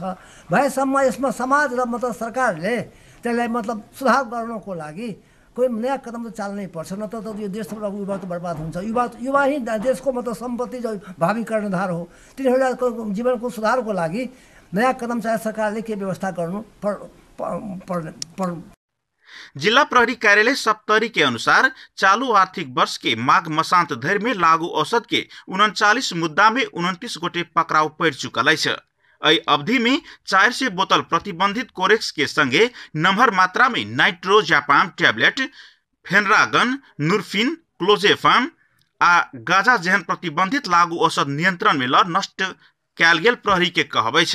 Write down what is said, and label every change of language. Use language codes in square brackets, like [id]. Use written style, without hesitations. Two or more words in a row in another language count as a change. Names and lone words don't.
[ne] भएसम्म यसमा समाज र मतलब सरकारले त्यसलाई मतलब सुधार गर्नको लागि कोही नयाँ कदम त चाल्नै पर्छ, न त यो देशको युवा त बर्बाद हुन्छ। युवा ही देशको मतलब सम्पत्ति जो भावी कर्णधार हो। तिनीहरूलाई जीवनको सुधारको लागि नयाँ कदम चाहे सरकारले के व्यवस्था गर्नु पर्ने। [mai] जिला प्रहरी कार्यालय सप्तरी के अनुसार चालू आर्थिक वर्ष के माघ मसांत धर में लागू औषध के 39 मुद्दा में 29 गोटे पकड़ाव पड़ चुकल है। एहि अवधि में 400 बोतल प्रतिबंधित कोरेक्स के संगे नम्हर मात्रा में नाइट्रोजापाम टैबलेट, फेनरागन, नुरफिन, क्लोजेफाम आ गाजा जेहन प्रतिबंधित लागू औषध नियंत्रण में ल नष्ट कैल गेल प्रहरी के कहबै छ।